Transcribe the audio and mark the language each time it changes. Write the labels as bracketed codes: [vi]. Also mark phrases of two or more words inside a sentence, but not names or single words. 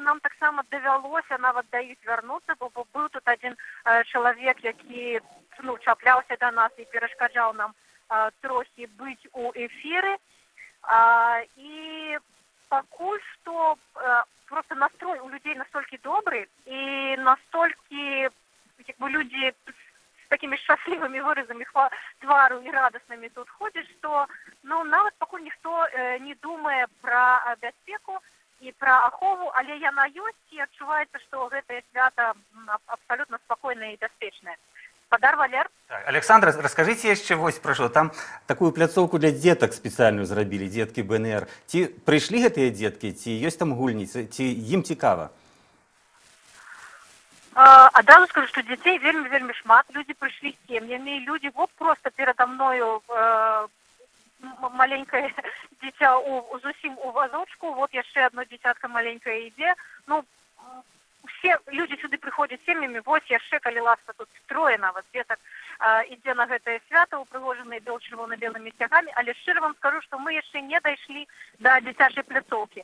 [be] Нам таксама давялося нават да іх вярнуцца, бо быў тут адзін чалавек, які чапляўся да нас і перашкаджаў нам трохі быць у эфіры. І пакуль што [ru] просто настрой у людей настолько добрый, и настолько люди с такими счастливыми выразами твару и радостными тут ходят, что [be] нават пакуль ніхто не думае [ru] про бяспеку и про ахову, [be] але яна ёсць, и адчуваецца, что гэтае свято абсолютно спокойное и бяспечнае. Господар Валер. Так, Александра, [ru] расскажите еще вось про что. Там такую пляцоўку для деток специальную зрабілі, детки БНР. [be] Ці прыйшлі гэтыя детки, ці ёсць там гульні, ці ім цікава? Адразу скажу, [ru] что детей [be] вельмі шмат. [ru] Люди пришли с семьями, люди вот просто передо мною маленькое дитя [be] зусім у вазочку, [ru] вот [be] яшчэ одно дзіцятка маленькое ідзе. [ru] Все люди [be] сюды прыходзяць сем'ямі, вось яшчэ, калі ласка, тут трое нават дзетак ідзе на гэтае свята, упрыгожаныя чырвона-белымі сцягамі, але шчыра вам скажу, што мы яшчэ не дайшлі да дзіцячай пляцоўкі.